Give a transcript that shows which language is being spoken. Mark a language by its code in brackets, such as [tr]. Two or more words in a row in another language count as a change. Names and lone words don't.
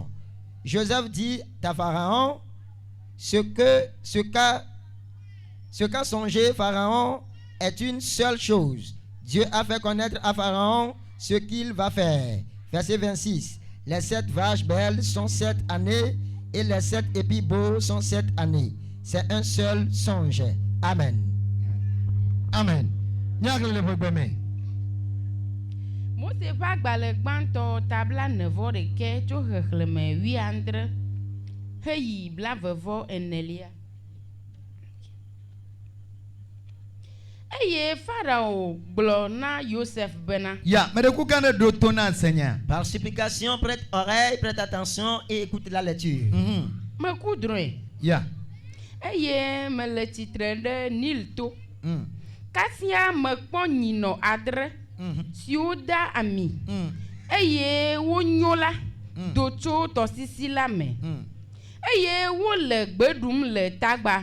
[fr] Joseph dit à Pharaon: ce qu'a songé Pharaon est une seule chose. Dieu a fait connaître à Pharaon ce qu'il va faire. Verset 26. Les 7 vaches belles sont 7 années et les 7 épis beaux sont 7 années. C'est un seul songe. Amen. Amen. [ee] Mose va gbalẽgbãtɔ tabla 9 tso xexlẽme 17 heyi 24. Eye Pharaon gblɔ na Joseph bena. [fr] Par supplication, prête oreille, prête attention et écoute la lecture. [ee] Meku drɔ̃e. Eye mele tsitre ɖe Nil to. Kasia mekpɔ nyinɔ 7 siwo da ami. Eye wonyo la do tso tɔsisi la me. Eye wole gbe ɖum le tagba.